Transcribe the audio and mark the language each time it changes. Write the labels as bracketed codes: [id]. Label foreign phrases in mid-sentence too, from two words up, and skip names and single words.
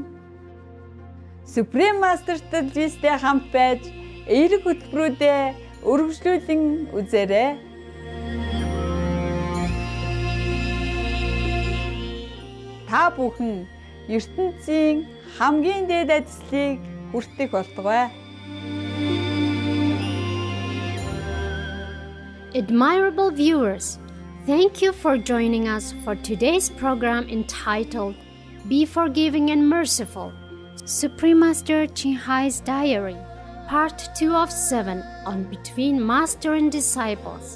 [mn] Supreme Master Television-тэй хамт байж эерэг хөтөлбөрүүдэд өргөжлүүлэн үзээрэй. Та бүхэн ертөнцийн хамгийн дээд ажлыг хүртэх болтугай. [en] Admirable viewers, thank you for joining us for today's program entitled Be Forgiving and Merciful. Supreme Master Ching Hai's Diary, Part 2 of 7 on Between Master and Disciples.